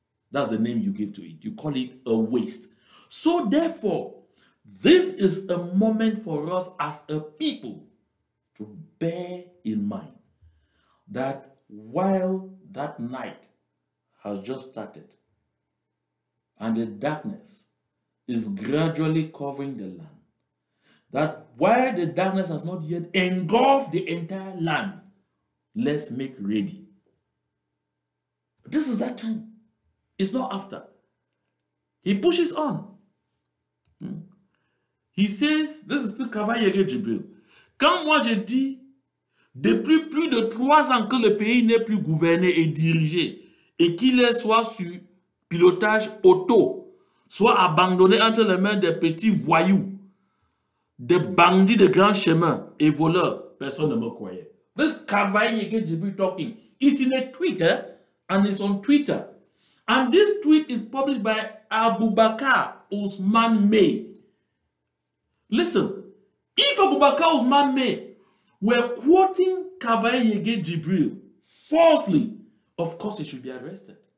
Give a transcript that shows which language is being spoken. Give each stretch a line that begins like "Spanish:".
English: That's the name you give to it. You call it a waste. So therefore, this is a moment for us as a people to bear in mind that while that night has just started and the darkness is gradually covering the land, that while the darkness has not yet engulfed the entire land, let's make ready. This is that time. It's not after. He pushes on. He says, this is still Cavaillé Jibril.
French: Quand moi je dis, depuis plus de 3 ans que le pays n'est plus gouverné et dirigé, et qu'il est soit sur pilotage auto, soit abandonné entre les mains des petits voyous, des bandits de grands chemins et voleurs, personne ne me croyait.
English: This Cavaillé Jibril talking. It's in a Twitter, and it's on Twitter. And this tweet is published by Abubakar Usman May. Listen, if Abubakar Usman May were quoting Cavaillé Jibril falsely, of course he should be arrested.